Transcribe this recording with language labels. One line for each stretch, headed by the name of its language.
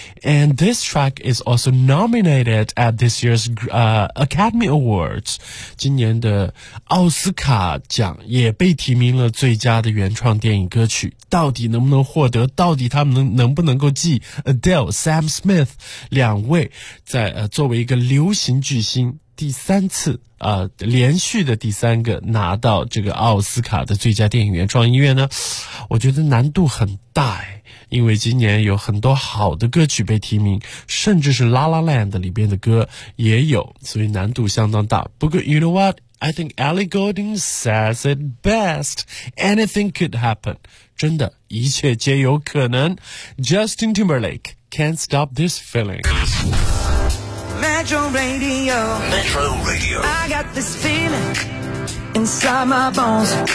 English: And this track is also nominated at this year's Academy Awards.
Chinese: 今年的奥斯卡奖也被提名了最佳的原创电影歌曲。到底能不能获得，到底他们 能不能够继 Adele、Sam Smith 两位在作为一个流行巨星第三次连续的第三个拿到这个奥斯卡的最佳电影原创音乐呢，我觉得难度很大，因为今年有很多好的歌曲被提名，甚至是 La La Land 里边的歌也有，所以难度相当大。不过
English: you know what, I think Ellie Goulding says it best, anything could happen,
Chinese: 真的一切皆有可能。
English: Justin Timberlake, Can't Stop This Feeling。 Metro Radio. Metro Radio. I got this feeling inside my bones.